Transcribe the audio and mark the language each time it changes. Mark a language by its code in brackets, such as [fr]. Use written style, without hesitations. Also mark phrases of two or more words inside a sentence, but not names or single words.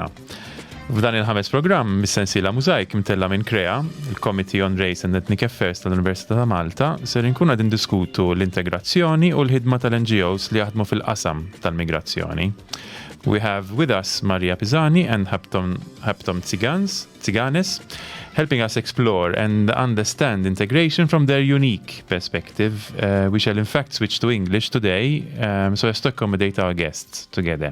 [mt] F'dan il-ħames programm mis-sensiela Mużajk imtella minn CREA, il-Committee on Race and Ethnic Affairs tal-Università ta' Malta, ser inkun qed indiskutu l-integrazzjoni u l-ħidma tal-NGOs li jaħdmu fil-qasam tal-migrazzjoni. [en] We have with us Maria Pisani and Haptom Tsiganes, helping us explore and understand integration from their unique perspective. We shall in fact switch to English today, so as to accommodate our guests together.